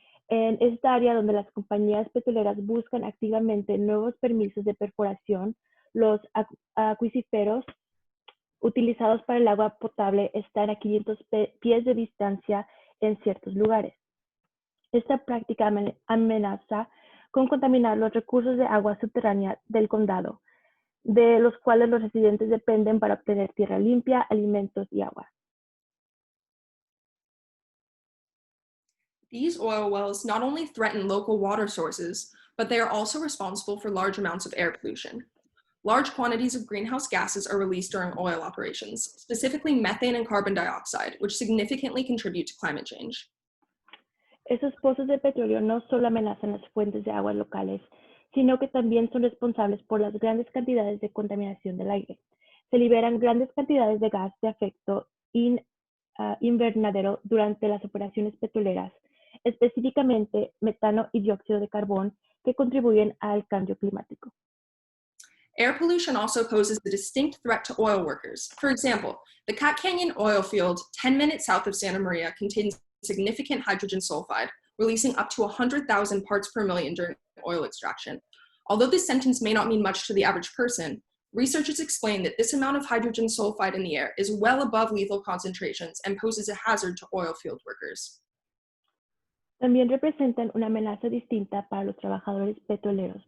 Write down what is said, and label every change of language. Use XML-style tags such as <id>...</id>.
<es>En esta área donde las compañías petroleras buscan activamente nuevos permisos de perforación, los acuíferos utilizados para el agua potable están a 500 pies de distancia en ciertos lugares. Esta práctica amenaza con contaminar los recursos de agua subterránea del condado, de los cuales los residentes dependen para obtener tierra limpia, alimentos y agua.</es> <en>These oil wells not only threaten local water sources, but they are also responsible for large amounts of air pollution. Large quantities of greenhouse gases are released during oil operations, specifically methane and carbon dioxide, which significantly contribute to climate change.</en> <es>Esos pozos de petróleo no solo amenazan las fuentes de agua locales, sino que también son responsables por las grandes cantidades de contaminación del aire. Se liberan grandes cantidades de gas de efecto invernadero durante las operaciones petroleras, específicamente metano y dióxido de carbón, que contribuyen al cambio climático.</es> <en>Air pollution also poses a distinct threat to oil workers. For example, the Cat Canyon oil field 10 minutes south of Santa Maria contains significant hydrogen sulfide, releasing up to 100,000 parts per million during oil extraction. Although this sentence may not mean much to the average person, researchers explain that this amount of hydrogen sulfide in the air is well above lethal concentrations and poses a hazard to oil field workers.</en> <es>También representan una amenaza distinta para los trabajadores petroleros.</es>